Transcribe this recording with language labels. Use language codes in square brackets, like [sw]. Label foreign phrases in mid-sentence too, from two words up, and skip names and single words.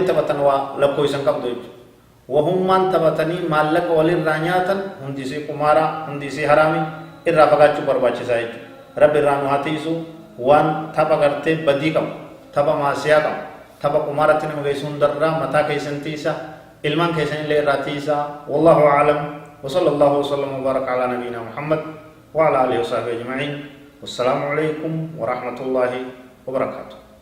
[om] taphatan waa lakkoofsan qabdu jechuudha wahummaan taphatanii maallaqa walirraa nyaatan hundisii qumaara hundisii haraami irraa fagaachuu barbaachisaa jechuudha rabbi irraa nu haa tiisu waan tapha gartee badii qabu tapha maasiyaa qabu tapha qumaaratti nama geessu hundarraa mataa keessan tiisa ilmaan keessan illee irraa tiisa [ar] والله أعلم وصلى الله وسلم وبارك على نبينا محمد وعلى آله وصحبه أجمعين. والسلام عليكم ورحمة الله وبركاته.